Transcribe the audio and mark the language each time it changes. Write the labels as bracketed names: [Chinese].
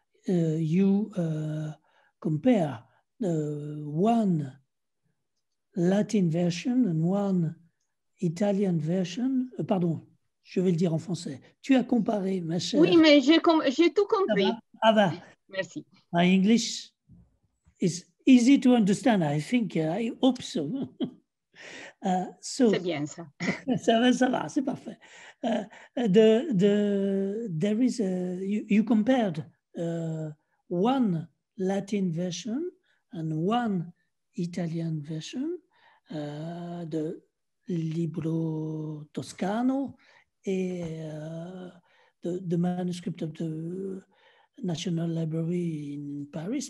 [English] You compare one Latin version and one Italian version. [French] Pardon, je vais le dire en français. Tu as comparé, ma chère. Oui, mais j'ai tout compris. Ah va. Merci. [English] My English is easy to understand, I think. I hope so. [French] C'est bien ça. ça va, c'est parfait. [English] There is you compared one Latin version and one Italian version, the Libro Toscano, and the manuscript of the National Library in Paris.